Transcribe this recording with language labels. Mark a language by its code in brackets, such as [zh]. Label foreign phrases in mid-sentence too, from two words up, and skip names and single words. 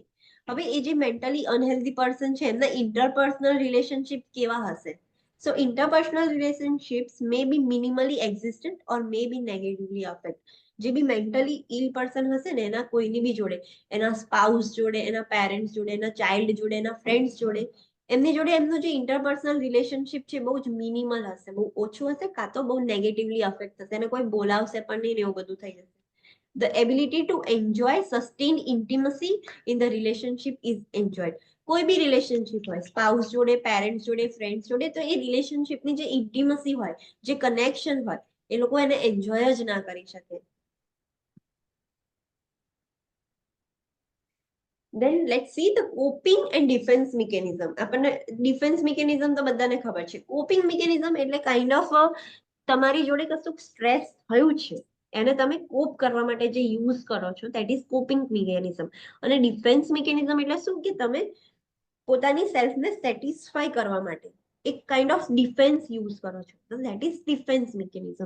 [gu] હવે એ જે [en] mentally unhealthy person [gu] છે એમના [en] interpersonal relationship [gu] કેવા હશે? [en] So interpersonal relationships may be minimally existent or may be negatively affected. [gu] જે બી [en] mentally ill person [gu] હશે ને એના કોઈની બી જોડે, એના સ્પાઉસ જોડે, એના પેરેન્ટ્સ જોડે, એના ચાઇલ્ડ જોડે, એના ફ્રેન્ડ્સ જોડે, એમની જોડે એમનું જે [en] interpersonal relationship [gu] છે બહુ જ મિનિમલ હશે, બહુ ઓછું હશે, કાં તો બહુ [en] negatively affect [gu] થશે, એને કોઈ બોલાવશે પણ નહીં ને એવું બધું થઈ જશે. [en] The ability to enjoy sustained intimacy in the relationship is enjoyed. [gu] કોઈ બી રિલેશનશિપ હોય, સ્પાઉસ જોડે, પેરેન્ટ્સ જોડે, ફ્રેન્ડ્સ જોડે, તો એ રિલેશનશિપની જે ઇન્ટિમસી હોય, જે કનેક્શન હોય, એ લોકો એને એન્જોય જ ના કરી શકે. [en] Then let's see the coping and defense mechanism. [gu] આપણને [en] defense mechanism [gu] તો બધાને ખબર છે. [en] coping mechanism [gu] એટલે [en] kind of [gu] તમારી જોડે કશું સ્ટ્રેસ થયું છે એને તમે કોપ કરવા માટે જે યુઝ કરો છો, [en] that is coping mechanism. [gu] અને [en] defense mechanism [gu] એટલે શું કે તમે પોતાની સેલ્ફને સેટિસ્ફાય કરવા માટે એક [en] kind of defense [gu] યુઝ કરો છો, તો [en] that is defense mechanism.